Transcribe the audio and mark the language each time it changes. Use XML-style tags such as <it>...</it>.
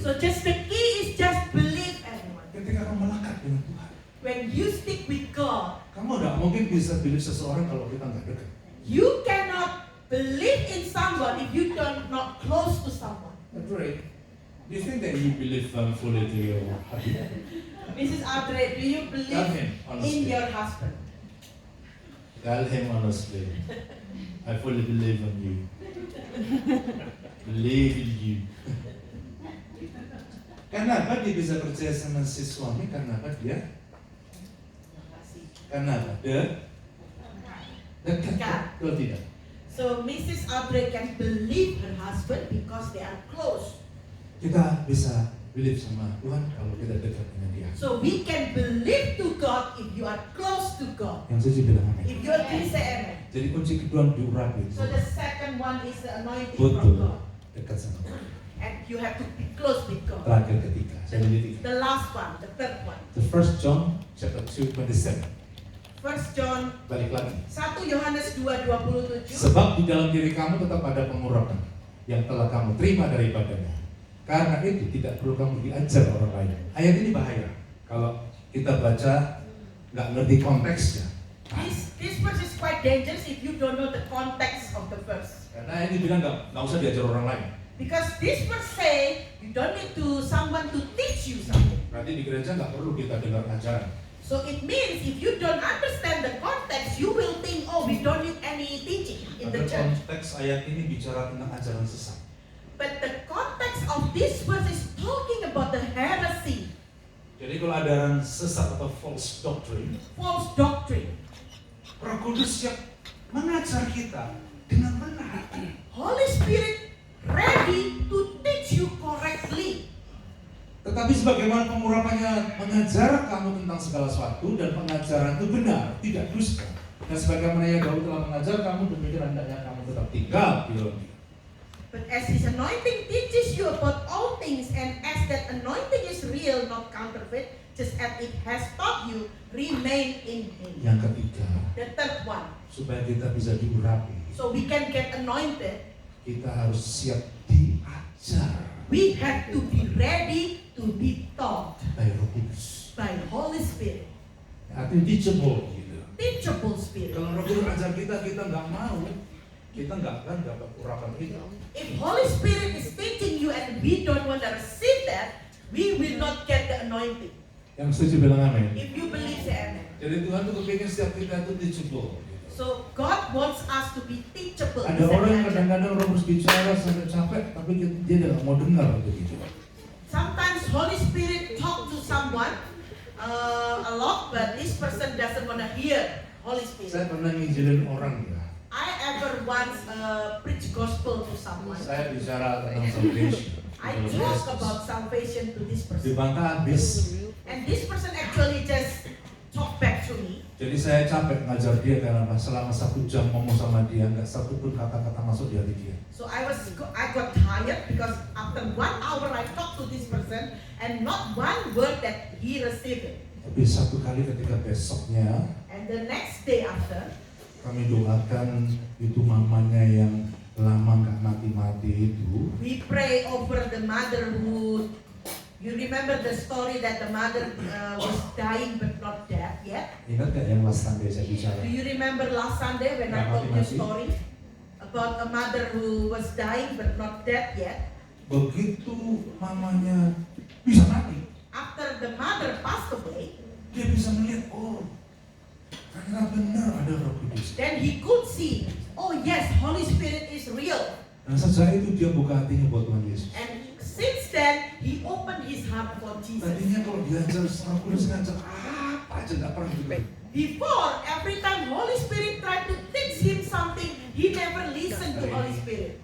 <en>So just the key is just believe, everyone.</en> <id>Ketika kamu melekat dengan Tuhan,</id> <en>When you stick with God,</en> <id>kamu tidak mungkin bisa believe seseorang kalau kita nggak dekat.</id> <en>you cannot believe in someone if you don't not close to someone. That's right. Do you think that you believe fully to your husband? Mrs. Audrey, do you Tell believe him in honestly. your husband? Tell him honestly. I fully believe in you. Believe in you.</en> <id>Kenapa dia bisa percaya sama si suami? Karena apa dia? Karena apa? Dia dekat. Kalau tidak.</id> <en>So Mrs. Audrey can believe her husband because they are close.</en> <id>Kita bisa believe sama Tuhan kalau kita dekat dengan Dia.</id> <en>So we can believe to God if you are close to God.</en> <id>Yang saya bilang amin.</id> <en>If you agree, say amen.</en> <id>Jadi kunci kedua diurapi.</id> <en>So the second one is the anointing from</en> <id>Betul.</id> <en>God.</en> <id>Dekat sama Tuhan.</id> <en>And you have to be close with God.</en> <id>Terakhir ketiga. Saya beli tiga.</id> <en>The last one, the third one. The first John chapter 2:27. First John,</en> <id>Balik lagi. 1 Yohanes 2:27. Sebab di dalam diri kamu tetap ada pengurapan yang telah kamu terima daripadanya. Karena itu tidak perlu kamu diajar orang lain. Ayat ini bahaya. Kalau kita baca nggak ngerti konteksnya.</id> <en>This verse is quite dangerous if you don't know the context of the verse.</en> <id>Karena ini bilang nggak usah diajar orang lain.</id> <en>Because this verse say you don't need to someone to teach you something.</en> <id>Berarti di gereja nggak perlu kita dengar ajaran.</id> <en>So it means if you don't understand the context, you will think, oh, we don't need any teaching in the</en> <id>Pada</id> <en>church.</en> <id>konteks ayat ini bicara tentang ajaran sesat.</id> <en>But the context of this verse is talking about the heresy,</en> <id>Jadi kalau ajaran sesat atau</id> <en>false doctrine, false doctrine.</en> <id>Roh Kudus yang mengajar kita dengan benar.</id> <en>Holy Spirit ready to teach you correctly.</en> <id>Tetapi sebagaimana pengurapannya mengajar kamu tentang segala sesuatu dan pengajaran itu benar, tidak dusta. Dan sebagaimana yang Daud telah mengajar kamu, demikian hendaknya kamu tetap tinggal di dalam dia.</id> <en>But as His anointing teaches you about all things, and as that anointing is real, not counterfeit, just as it has taught you, remain in Him.</en> <id>Yang ketiga,</id> <en>The third one,</en> <id>supaya kita bisa diurapi,</id> <en>so we can get anointed,</en> <id>kita harus siap diajar</id> <en>we have to be ready to be taught</en> <id>oleh Roh Kudus.</id> <en>by Holy Spirit,</en> <id>Artinya teachable gitu.</id> <en>teachable Spirit.</en> <id>Kalau Roh Kudus ajar kita nggak mau, kita nggak akan dapat urapan itu.</id> <en>If Holy Spirit is teaching you and we don't want to receive that, we will not get the anointing.</en> <id>Yang setuju bilang amin.</id> <en>If you believe, say amen.</en> <id>Jadi Tuhan tuh kepingin setiap kita itu teachable. Gitu.</id> <en>So God wants us to be teachable.</en> <id>Ada orang yang kadang-kadang Roh Kudus bicara sampai capek, tapi dia nggak mau dengar begitu.</id> <en>Sometimes Holy Spirit talk to someone a lot, but this person doesn't want to hear Holy Spirit.</en> <id>Saya pernah nginjilin orang ya.</id> <en>I ever once preach gospel to someone.</en> <id>Saya bicara tentang salvation.</id> <en>I talk about salvation to this person,</en> <id>Dibantah habis.</id> <en>and this person actually just talk back to me.</en> <id>Jadi saya capek ngajar dia karena selama 1 jam ngomong sama dia nggak satu pun kata-kata masuk di hati dia.</id> <en>So I got tired because after 1 hour I talked to this person and not one word that he received it.</en> <id>Tapi satu kali ketika besoknya</id> <en>And the next day after,</en> <id>kami doakan itu mamanya yang lama nggak mati-mati itu.</id> <en>we pray over the mother who, you remember the story that the mother was dying but not dead yet?</en> <id>Ingat nggak yang</id> <en>last Sunday</en> <id>saya bicara?</id> <en>Do you remember last Sunday when I told you a story about a mother who was dying but not dead yet?</en> <id>Begitu mamanya bisa mati,</id> <en>After the mother passed away,</en> <id>dia bisa melihat, oh ternyata benar ada Roh Kudus.</id> <en>then he could see, oh yes, Holy Spirit is real.</en> <id>Dan sejak itu dia buka hatinya buat Tuhan Yesus.</id> <en>And since then, he opened his heart for Jesus.</en> <id>Tadinya kalau diajar Roh Kudus ngajar apa aja nggak pernah dengar.</id> <en>Before, every time Holy Spirit tried to teach him something, he never listened to Holy Spirit.</en>